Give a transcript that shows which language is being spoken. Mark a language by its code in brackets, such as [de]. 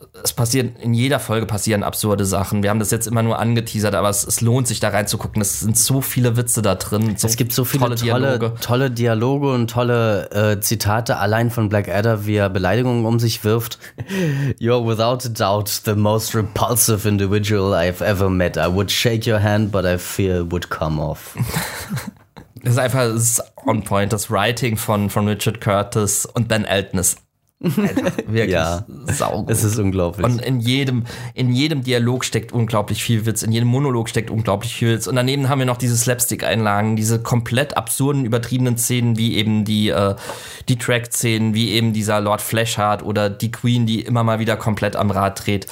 [de] Es passiert, in jeder Folge passieren absurde Sachen. Wir haben das jetzt immer nur angeteasert, aber es lohnt sich, da reinzugucken. Es sind so viele Witze da drin. Es gibt so viele tolle Dialoge und tolle Zitate, allein von Blackadder, wie er Beleidigungen um sich wirft. [en] You're without a doubt the most repulsive individual I've ever met. I would shake your hand, but I fear it would come off. [de] Das ist einfach, das ist [en] on point, [de] das Writing von Richard Curtis und Ben Elton ist wirklich saugut. Es ist unglaublich. Und in jedem Dialog steckt unglaublich viel Witz, in jedem Monolog steckt unglaublich viel Witz. Und daneben haben wir noch diese Slapstick-Einlagen, diese komplett absurden, übertriebenen Szenen, wie eben die Track-Szenen, wie eben dieser Lord Fleshheart oder die Queen, die immer mal wieder komplett am Rad dreht.